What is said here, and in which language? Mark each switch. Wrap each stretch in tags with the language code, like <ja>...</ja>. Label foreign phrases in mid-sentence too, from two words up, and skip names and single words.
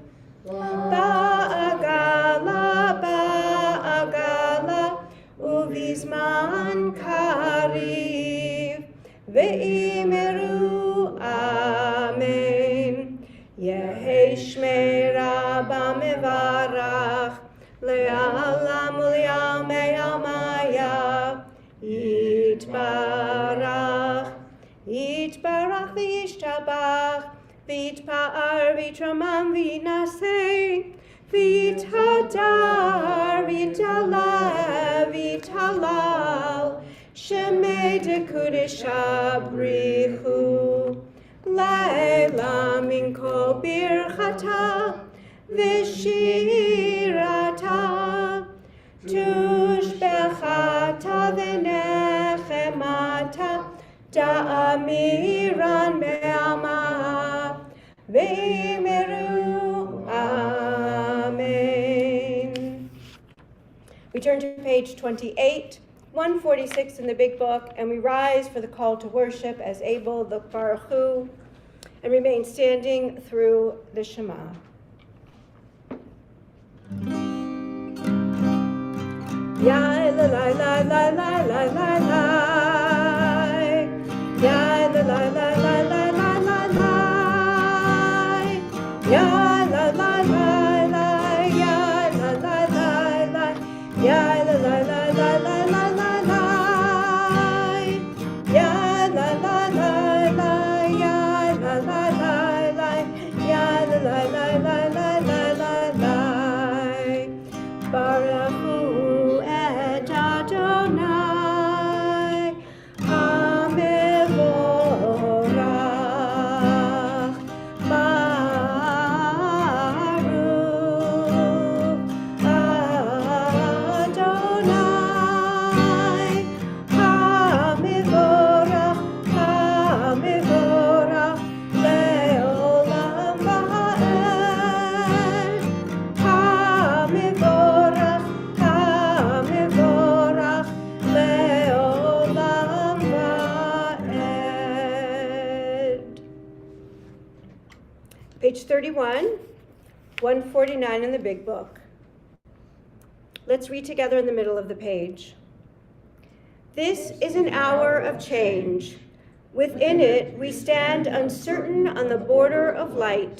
<arc>בעגלא ובזמן קריב ואמרו אמן יהא שמה רבא מברך לעלם ולעלמי עלמיא יתברך יתברך וישתבח ויתפאר ויתרומם ויתנשא ויתהדר ויתהלל שמה דקדשא בריך הוא לעלא מן כל ברכתא ושירתא תשבחתא ונחמתא דאמירן בעלמא ואמרו אמן.</arc> <en>We turn to page 28, 146 in the big book, and we rise for the call to worship as Abel the</en> <he>ברוך הוא,</he> <en>and remain standing through the Shema. Ya la la la la la la la la. Ya la la la la la la la la. Ya la la la la. Ya la la la la. Ya la la la la la la la la. Ya la la la la. Ya la la la la. Ya la la la la la la la.</en> <he>ברוך הוא את יי המבורך ברוך יי המבורך המבורך לעולם ועד המבורך המבורך לעולם ועד.</he> <en>Page 31, 149 in the big book. Let's read together in the middle of the page. This is an hour of change. Within it, we stand uncertain on the border of light.</en>